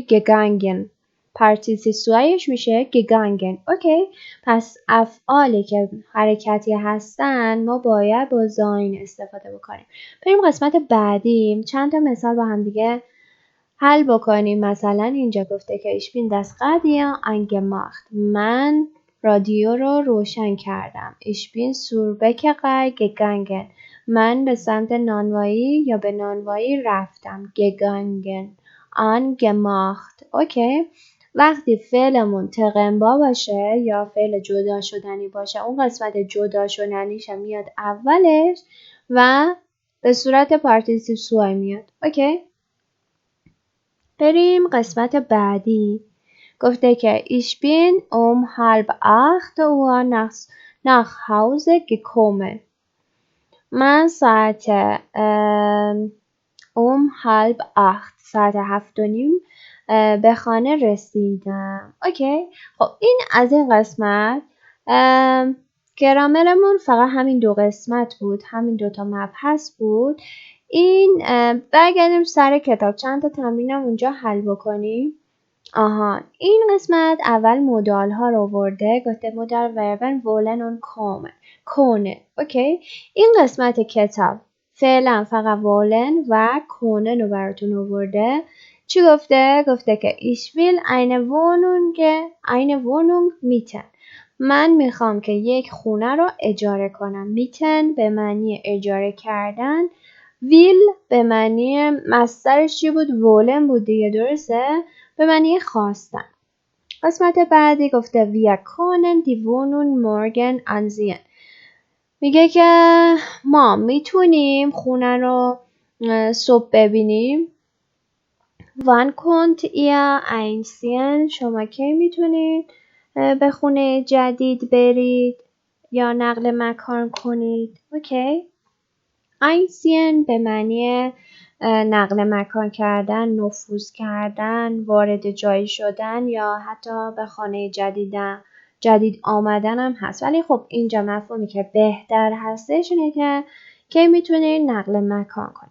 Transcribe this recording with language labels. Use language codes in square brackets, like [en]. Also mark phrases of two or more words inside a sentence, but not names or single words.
[de] gegangen, Partizip zweish میشه گگانگن. [fa] اوکی، پس افعالی که حرکتی هستن ما باید با زاین استفاده بکنیم. بریم قسمت بعدی چند تا مثال با هم دیگه حل بکنیم. مثلا اینجا گفته که [de] ich bin das Radio angemacht، [fa] من رادیو رو روشن کردم. [de] ich bin zur Bäckerei gegangen، [fa] من به سمت نانوایی یا به نانوایی رفتم. [de] gegangen angemacht. [fa] اوکی، وقتی فعلمون تقنبا باشه یا فعل جدا شدنی باشه اون قسمت جدا شدنیش میاد اولش و به صورت [de] Partizip zwei [fa] میاد. اوکی، بریم قسمت بعدی. گفته که [de] ich bin 7:30 nach Hause gekommen، [fa] من ساعت 7:30 ساعت 7:30 به خانه رسیدم. اوکی، خب این از این قسمت. گرامرمون فقط همین دو قسمت بود، همین دوتا مبحث بود. این برگردیم سر کتاب چند تا تمرینم اونجا حل بکنیم. این قسمت اول مودال ها رو ورده، گفته [de] Modal Verben wollen und können. [fa] اوکی، این قسمت کتاب فعلا فقط ولن و کونه رو براتون ورده. چی گفته؟ گفته که [de] ich will eine Wohnung mieten، [fa] من میخوام که یک خونه رو اجاره کنم. میتن به معنی اجاره کردن، ویل به معنی مصدرش چی بود؟ ولن بود دیگه، درسته؟ به معنی خواستن. قسمت بعدی گفته [de] wir können die Wohnung morgen ansehen، [fa] میگه که ما میتونیم خونه رو صبح ببینیم. [de] wann könnt ihr einsehen، [fa] شما کی میتونید به خونه جدید برید یا نقل مکان کنید. اوکی، einsehen به معنی نقل مکان کردن، نفوذ کردن، وارد جایی شدن یا حتی به خانه جدید آمدن هم هست، ولی خب اینجا مفهومی که بهتر هستش اینه که کی میتونید نقل مکان کنید.